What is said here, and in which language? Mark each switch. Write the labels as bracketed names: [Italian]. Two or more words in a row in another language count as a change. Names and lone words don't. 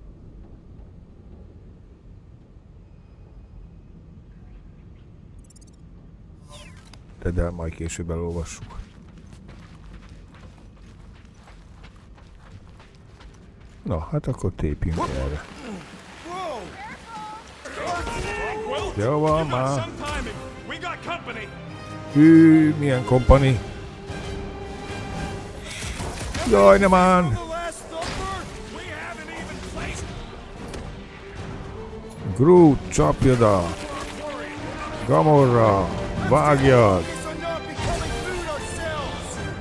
[Hungarian] De majd később elolvassuk. Na, hát akkor tépjünk erre. Jó van már. [English] Some timing. We got company. [Hungarian] Hű, milyen kompani. Jaj, nem án. [English] The last thumper. We haven't even placed. [Hungarian] Groot, csapjad a. Gamorra, vágjad. [English] These are not becoming food ourselves!